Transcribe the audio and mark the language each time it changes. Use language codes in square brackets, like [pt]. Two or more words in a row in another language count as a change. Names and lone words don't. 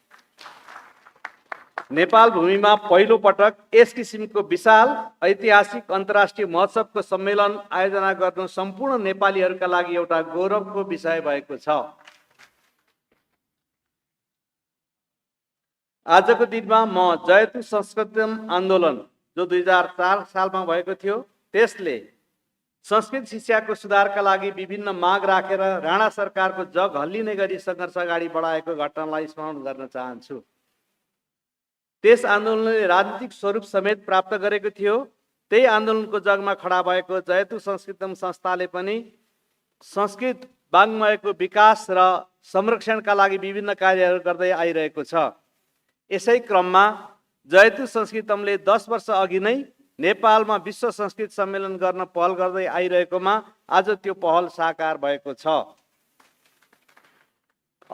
[ne] नेपाल भूमिमा पहिलो पटक यस किसिमको विशाल ऐतिहासिक अन्तर्राष्ट्रिय महोत्सवको सम्मेलन आयोजना गर्नु सम्पूर्ण नेपालीहरूका लागि एउटा गौरवको विषय भएको छ। आजको दिनमा म जयतु संस्कृतम आन्दोलन जो 2004 सालमा भएको थियो, त्यसले संस्कृत शिक्षाको सुधारका लागि विभिन्न माग राखेर राणा सरकारको जग हल्लिने गरी सङ्घर्ष अगाडि बढाएको घटनालाई स्मरण गर्न चाहन्छु। त्यस आन्दोलनले राजनीतिक स्वरूप समेत प्राप्त गरेको थियो। त्यही आन्दोलनको जगमा खडा भएको जयतु संस्कृतम संस्थाले पनि संस्कृत वाङ्मयको विकास र संरक्षणका लागि विभिन्न कार्यहरू गर्दै आइरहेको छ। यसै क्रममा जयतु संस्कृतमले 10 वर्ष अघि नै नेपालमा विश्व संस्कृत सम्मेलन गर्न पहल गर्दै आइरहेकोमा आज त्यो पहल साकार भएको छ।